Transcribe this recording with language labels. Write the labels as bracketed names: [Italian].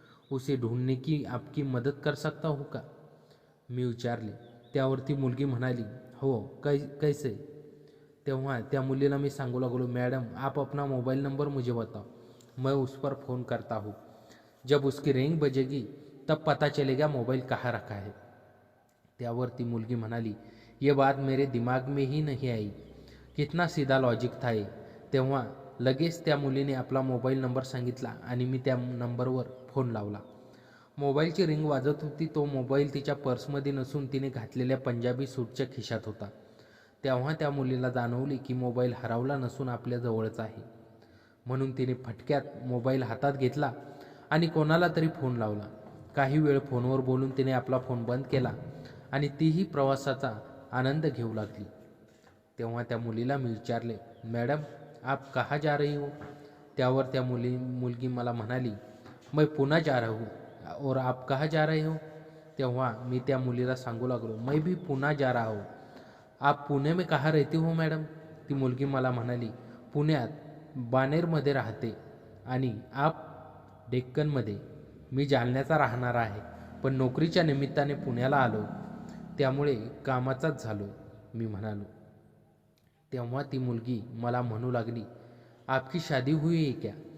[Hindi] उसे ढूंढने की आपकी मदद कर सकता हूँ का. [Marathi] मी विचारले. त्यावर ती मुलगी म्हणाली, हो कैसे. तेव्हा त्या मुलीला मी सांगू लागलो, [Hindi] मैडम आप अपना मोबाइल नंबर मुझे बताओ, मैं उस पर फ़ोन करता हूँ. जब उसकी रिंग बजेगी तब पता चलेगा मोबाइल कहाँ रखा है. [Marathi] त्यावर ती मुलगी म्हणाली, [Hindi] ये बात मेरे दिमाग में ही नहीं आई. कितना सीधा लॉजिक था ये. [Marathi] तेव्हा लगेच त्या मुलीने आपला मोबाईल नंबर सांगितला आणि मी त्या नंबरवर फोन लावला. मोबाईलची रिंग वाजत होती. तो मोबाईल तिच्या पर्समध्ये नसून तिने घातलेल्या पंजाबी सूटच्या खिशात होता. तेव्हा त्या मुलीला जाणवले की मोबाईल हरवला नसून आपल्या जवळच आहे. म्हणून तिने फटक्यात मोबाईल हातात घेतला आणि कोणाला तरी फोन लावला. काही वेळ फोनवर बोलून तिने आपला फोन बंद केला आणि तीही प्रवासाचा आनंद घेऊ लागली. तेव्हा त्या मुलीला मी विचारले, मॅडम [Hindi] आप कहाँ जा रही हो. [Marathi] त्यावर त्या मुलगी मला म्हणाली, [Hindi] मैं पुणे जा रहा हूँ. और आप कहाँ जा रहे हो. [Marathi] तेव्हा मी त्या मुलीला सांगू लागलो, [Hindi] मैं भी पुणे जा रहा हूँ. आप पुणे में कहाँ रहती हो मॅडम. [Marathi] ती मुलगी मला म्हणाली, पुण्यात बाणेरमध्ये राहते. आणि आप डेक्कनमध्ये. मी जालन्याचा राहणार आहे, पण नोकरीच्या निमित्ताने पुण्याला आलो, त्यामुळे कामाचाच झालो. मी म्हणालो. तेव्हा ती मुलगी मला म्हणू लागली, [Hindi] आपकी शादी हुई है क्या?